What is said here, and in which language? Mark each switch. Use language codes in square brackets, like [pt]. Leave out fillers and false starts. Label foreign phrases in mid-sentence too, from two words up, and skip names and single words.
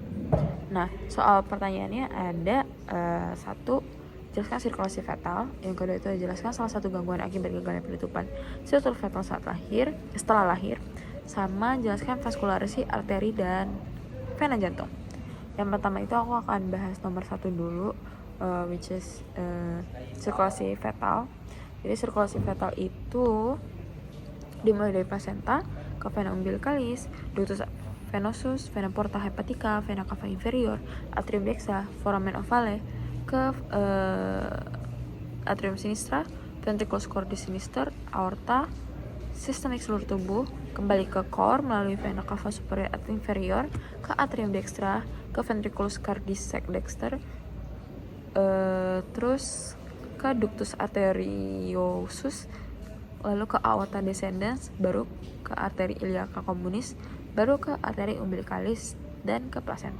[id] Nah, soal pertanyaannya ada satu, jelaskan sirkulasi fetal. Yang kedua itu jelaskan salah satu gangguan akibat gagalnya penutupan struktur fetal setelah lahir, sama jelaskan vaskularisi arteri dan vena jantung. Yang pertama itu aku akan bahas nomor 1 dulu, [en] which is [id] sirkulasi fetal. Jadi sirkulasi fetal itu dimulai dari [la] placenta ke vena umbilicalis, ductus venosus, vena porta hepatica, vena cava inferior, atrium dextra, foramen ovale, ke atrium sinistra, ventriculus cordis sinister, [id] aorta, sistemik seluruh tubuh, kembali ke core melalui [la] vena cava superior [id] atau inferior, ke [la] atrium dextra, [id] ke [la] ventriculus cordis dexter, [id] terus ke [la] ductus arteriosus, [id] lalu ke [la] aorta descendens, [id] baru ke arteri [la] iliaca communis, [id] baru ke arteri umbilicalis, dan ke placenta.